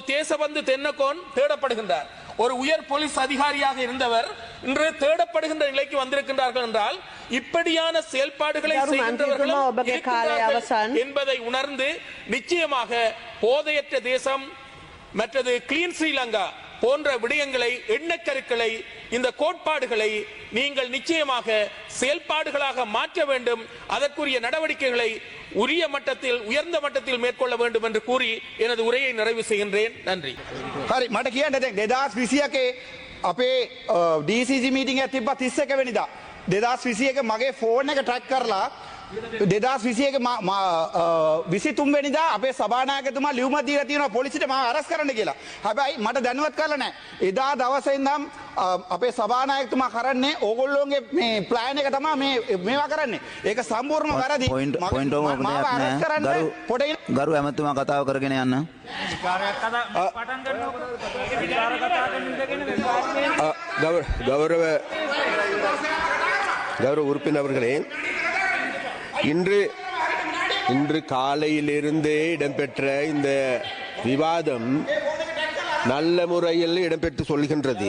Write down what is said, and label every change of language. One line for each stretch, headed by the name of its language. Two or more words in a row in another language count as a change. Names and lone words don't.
Tamil: இப்போது தேசபந்து தென்னகோன் தேடப்படுகின்றார். ஒரு உயர் போலீஸ் அதிகாரியாக இருந்தவர் இன்று தேடப்படுகின்ற நிலைக்கு வந்திருக்கின்றார்கள் என்றால் இப்படியான செயல்பாடுகளை செய்கின்றவர்களும் இருக்கிறார்கள் என்பதை உணர்ந்து நிச்சயமாக போதையற்ற தேசம் மற்றது கிளீன் ஸ்ரீலங்கா போன்ற விடயங்களை எண்ணக்கருக்களை இந்த கோட்பாடுகளை நீங்கள் நிச்சயமாக செயல்பாடுகளாக மாற்ற வேண்டும். அதற்குரிய நடவடிக்கைகளை உரிய மட்டத்தில் உயர்ந்த மட்டத்தில் மேற்கொள்ள வேண்டும் என்று கூறி எனது உரையை நிறைவு செய்கின்றேன். நன்றி.
Sinhala: හරි මට කියන්න දැන් 2021 අපේ DCG මීටින් එකක් තිබ්බා 31 වෙනිදා 2021 මගේ ෆෝන් එක ට්‍රැක් කරලා 2021 23 වෙනිදා අපේ සභානායකතුමා ලියුමක් දීලා තියෙනවා පොලිසියට මාව අරස් කරන්න කියලා. හැබැයි මට දැනුවත් කරලා නැහැ. එදා දවසේ ඉඳන් අපේ සභානායකතුමා කරන්නේ ඕගොල්ලෝගේ මේ ප්ලෑන් එක තමයි මේවා කරන්නේ. ඒක සම්පූර්ණම වැරදි. මාව අරස් කරන්න පොඩේ ගරු ඇමතුමා කතාව කරගෙන යන්න.
Tamil: கௌரவ உறுப்பினர்களே, இன்று காலையிலிருந்தே இடம்பெற்ற இந்த விவாதம் நல்ல முறையில் இடம்பெற்று சொல்கின்றது.